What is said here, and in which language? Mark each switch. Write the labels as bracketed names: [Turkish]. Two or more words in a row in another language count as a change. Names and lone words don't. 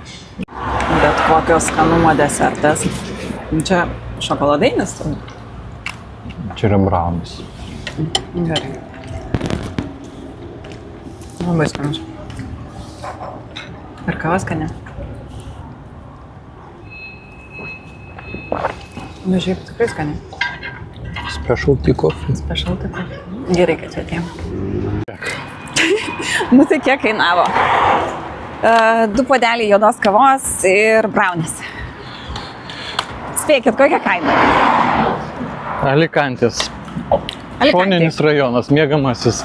[Lithuanian] Bet kokios skanumo desertas. Čia šokoladainis turbūt. Čia yra braunis. Gerai. Labai skanus. Ir kava skani. Nu, šiaip tikrai skani. [English] Specialty coffee. Specialty coffee. [Lithuanian] Gerai, kad čia atėjom. Nu tai kiek kainavo? 2 puodeliai juodos kavos ir braunis. Spėkit, kokią kainą? Alikantės. Šoninis rajonas, miegamasis.